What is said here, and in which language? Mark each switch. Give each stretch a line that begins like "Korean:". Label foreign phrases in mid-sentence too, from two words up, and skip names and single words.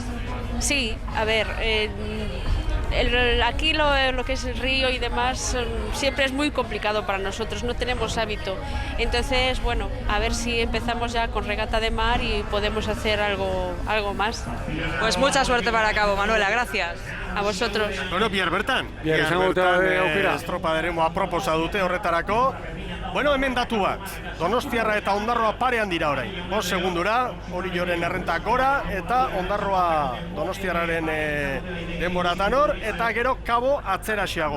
Spanish: Sí, a ver, aquí lo que es el río y demás siempre es muy complicado para nosotros, no tenemos hábito. Entonces, bueno, a ver si empezamos ya con regata de mar y podemos hacer algo más. Pues mucha suerte para Cabo, Manuela, gracias. A vosotros.
Basque: Bueno, bihar bertan aukera. estropaderemo aproposa dute horretarako. Bueno, hemen datu bat. Donostiarra eta Ondarroa parean dira orain. 5 segundura, Orioren errenta gora eta Ondarroa Donostiarraren denboratan hor, eta gero Cabo atzeraxiago.